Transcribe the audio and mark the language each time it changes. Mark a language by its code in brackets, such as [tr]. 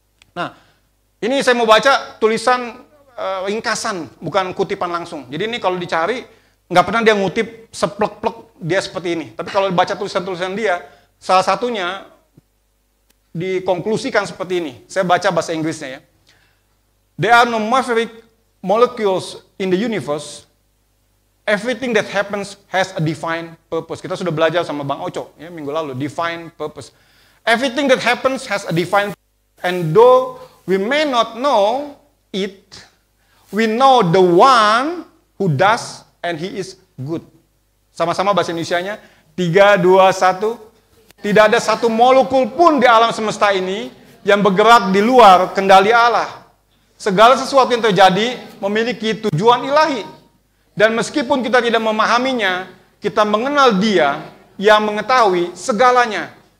[id] Nah, ini saya mau baca tulisan ringkasan, bukan kutipan langsung. Jadi ini kalau dicari, nggak pernah dia ngutip seplek-plek dia seperti ini. Tapi kalau baca tulisan-tulisan dia, salah satunya dikonklusikan seperti ini. Saya baca bahasa Inggrisnya ya. [en] There are no maverick molecules in the universe. Everything that happens has a defined purpose. [id] Kita sudah belajar sama Bang Oco ya, minggu lalu, [en] defined purpose. Everything that happens has a defined purpose. And though we may not know it, we know the one who does, and he is good. [id] Sama-sama bahasa Indonesianya. 3, 2, 1. Tidak ada satu molekul pun di alam semesta ini yang bergerak di luar kendali Allah. Segala sesuatu yang terjadi memiliki tujuan ilahi. Dan meskipun kita tidak memahaminya, kita mengenal Dia yang mengetahui segalanya.